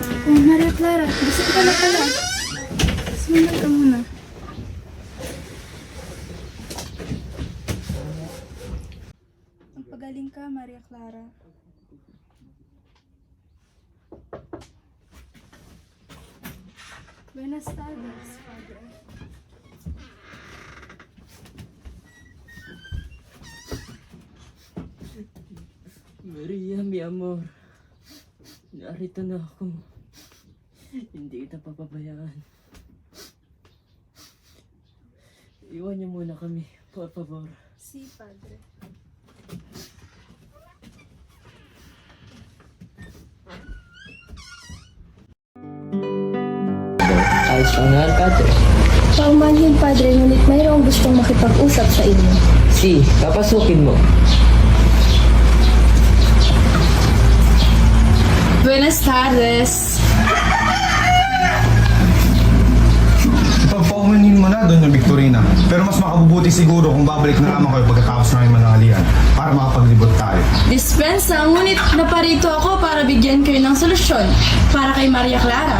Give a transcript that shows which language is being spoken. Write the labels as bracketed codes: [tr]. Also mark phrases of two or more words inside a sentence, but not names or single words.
[tl] Oh, Maria Clara, gising ka na pala. Sumunod ka muna. Magpagaling ka, Maria Clara. [es] Buenas tardes, Padre. Maria, mi amor. [tl] Narito na ako. Hindi kita papabayaan. Iwan niyo muna kami, [es] por favor. Si, Padre. [tl] Ayos lang nga, Padre. Paumanhin, Padre, ngunit mayroong gustong makipag-usap sa inyo. Si, papasukin mo. [es] Buenas tardes. [tl] Pagpaumanin mo na, Doña Victorina. Pero mas makabubuti siguro kung babalik na lamang kayo pagkatapos namin manangalian para makapaglibot tayo. Dispensa, ngunit naparito ako para bigyan kayo ng solusyon para kay Maria Clara.